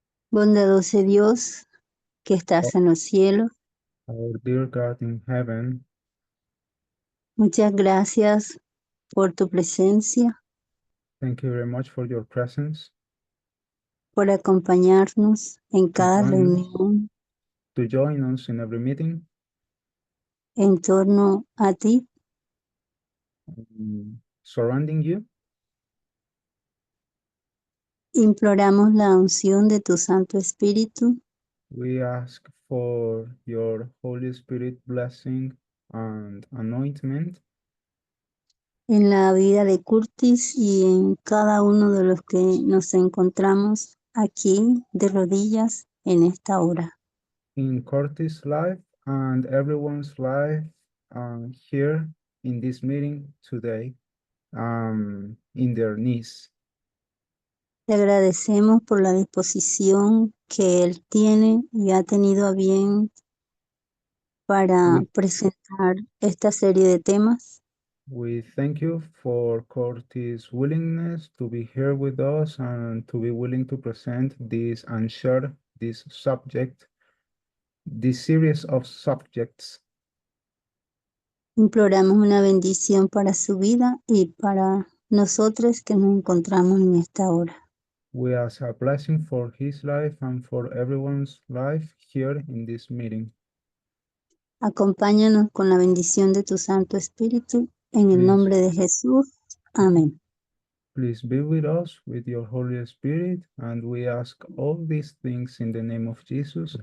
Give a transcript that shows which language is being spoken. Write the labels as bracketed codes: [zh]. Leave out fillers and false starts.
[es] Bondadoso Dios que estás en los cielos, [en] Our dear God in heaven, [es] muchas gracias por tu presencia, [en] thank you very much for your presence [es] por acompañarnos en [en] to [es] cada [en] join us, [es] reunión [en] in every meeting [es] en torno a ti. [en] surrounding you. [es] Imploramos la unción de tu Santo Espíritu [en] We ask for your Holy Spirit blessing and anointment [es] en la vida de Curtis y en cada uno de los que nos encontramos aquí de rodillas en esta hora. [en] in Curtis' life and everyone's life here in this meeting today, in their knees. [es] Te agradecemos por la disposición que él tiene y ha tenido a bien para [en] We, [es] presentar esta serie de temas. [en] we thank you for Curtis' willingness to be here with us and to be willing to present this and share this subject, this series of subjects. [es] Imploramos una bendición para su vida y para nosotros que nos encontramos en esta hora. [en] We ask a blessing for his life and for everyone's life here in this meeting. [es] Acompáñanos con la bendición de tu Santo Espíritu en el [en] Please, [es] nombre de Jesús. Amén. [en] please be with us with your Holy Spirit, and we ask all these things in the name of Jesus.